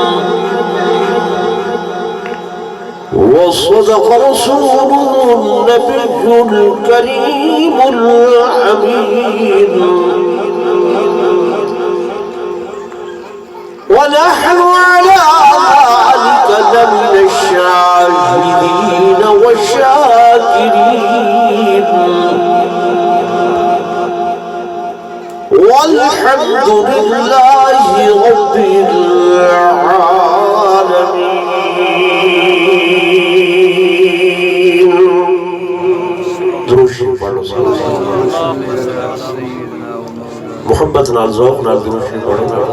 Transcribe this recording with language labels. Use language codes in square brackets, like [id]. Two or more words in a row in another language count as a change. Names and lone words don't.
[ar] وصدق رسوله النبي الكريم الأمين ونحن على ذلك لمن الشاهدين والشاكرين والحمد لله رب العالمين. [pa] دروشي پڑھو محبت نال ذوق نال دروشی پڑھو.